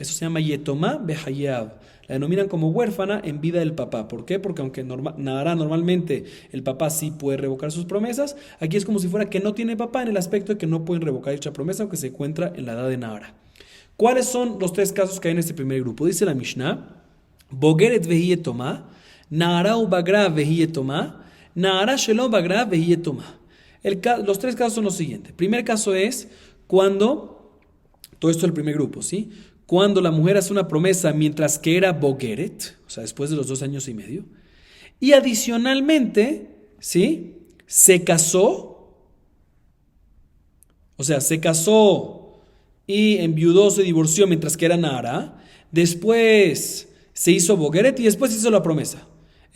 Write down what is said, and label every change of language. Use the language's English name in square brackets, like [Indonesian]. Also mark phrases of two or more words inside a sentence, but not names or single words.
[Spanish] Eso se llama [Hebrew] יתומה בחיי האב. [Spanish] La denominan como huérfana en vida del papá. ¿Por qué? Porque aunque Nahara normalmente el papá sí puede revocar sus promesas, aquí es como si fuera que no tiene papá en el aspecto de que no pueden revocar dicha promesa aunque se encuentra en la edad de Nahara. ¿Cuáles son los 3 casos que hay en este primer grupo? Dice la Mishnah, [Hebrew] בוגרת והיא יתומה, נערה ובגרה והיא יתומה, נערה שלא בגרה והיא יתומה. [Spanish] Los 3 casos son los siguientes. El primer caso es cuando, todo esto es el primer grupo, ¿sí? Cuando la mujer hace una promesa mientras que era Bogeret, o sea, después de los 2 años y medio, y adicionalmente, ¿sí? Se casó, o sea, se casó y enviudó, se divorció mientras que era Nahara, después se hizo Bogeret y después hizo la promesa.